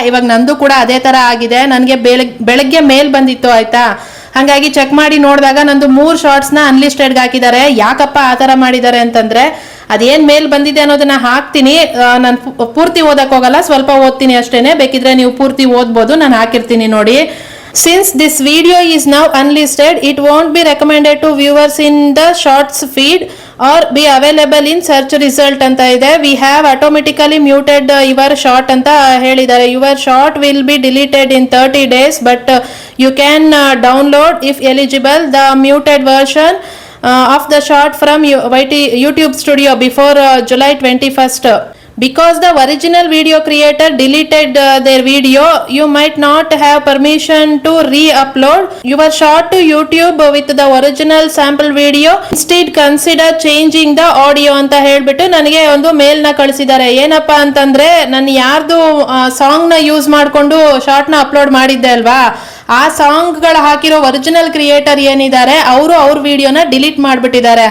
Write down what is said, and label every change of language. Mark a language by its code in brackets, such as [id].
[kn] ಇವಾಗ ನಂದು ಕೂಡ ಅದೇ ತರ ಆಗಿದೆ. ನನಗೆ ಬೆಳಗ್ಗೆ ಮೇಲ್ ಬಂದಿತ್ತು ಆಯ್ತಾ, ಹಂಗಾಗಿ ಚೆಕ್ ಮಾಡಿ ನೋಡಿದಾಗ ನಂದು 3 ಶಾರ್ಟ್ಸ್ ನ ಅನ್ಲಿಸ್ಟೆಡ್ ಹಾಕಿದ್ದಾರೆ. ಯಾಕಪ್ಪ ಆ ತರ ಮಾಡಿದ್ದಾರೆ ಅಂತಂದ್ರೆ, ಅದೇನ್ ಮೇಲ್ ಬಂದಿದೆ ಅನ್ನೋದನ್ನ ಹಾಕ್ತೀನಿ. ನಾನು ಪೂರ್ತಿ ಓದಕ್ ಹೋಗಲ್ಲ, ಸ್ವಲ್ಪ ಓದ್ತೀನಿ ಅಷ್ಟೇನೆ. ಬೇಕಿದ್ರೆ ನೀವು ಪೂರ್ತಿ ಓದ್ಬೋದು, ನಾನು ಹಾಕಿರ್ತೀನಿ ನೋಡಿ. [en] Since this video is now unlisted, it won't be recommended to viewers in the shorts feed or be available in search result [kn] ಅಂತ ಇದೆ. [en] We have automatically muted your short [kn] ಅಂತ ಹೇಳಿದ್ದಾರೆ. [en] Your short will be deleted in 30 days, but you can download if eligible the muted version of the short from YouTube Studio before July 21st. Because the original video creator deleted their video, you might not have permission to re-upload your short to YouTube with the original sample video. Instead, consider changing the audio [kn] ಅಂತ ಹೇಳ್ಬಿಟ್ಟು ನನಗೆ ಒಂದು ಮೇಲ್ ನ ಕಳಿಸಿದ್ದಾರೆ. ಏನಪ್ಪಾ ಅಂತಂದ್ರೆ, ನಾನು ಯಾರ್ದು ಸಾಂಗ್ ನ ಯೂಸ್ ಮಾಡ್ಕೊಂಡು ಶಾರ್ಟ್ ನ ಅಪ್ಲೋಡ್ ಮಾಡಿದ್ದೆ ಅಲ್ವಾ, ಆ ಸಾಂಗ್ ಗಳ ಹಾಕಿರೋ ಒರಿಜಿನಲ್ ಕ್ರಿಯೇಟರ್ ಏನಿದ್ದಾರೆ ಅವರು ಅವ್ರ ವಿಡಿಯೋನ ಡಿಲೀಟ್ ಮಾಡ್ಬಿಟ್ಟಿದ್ದಾರೆ.